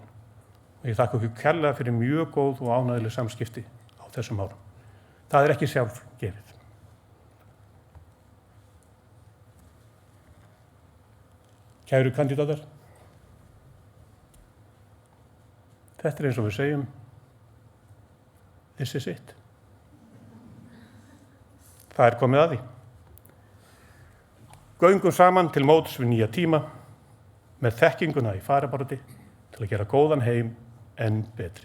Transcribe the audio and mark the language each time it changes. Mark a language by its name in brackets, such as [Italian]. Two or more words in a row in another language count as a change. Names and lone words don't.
[Icelandic] Og ég þakka ykkur kærlega fyrir mjög góð og ánægileg samskipti á þessum árum. Það ekki sjálfgefið. Kæru kandidatar, þetta eins og við segjum, [English] this is it. [Icelandic] Það komið að því. Göngum saman til móts við nýja tíma með þekkinguna í fararbroddi til að gera góðan heim enn betri.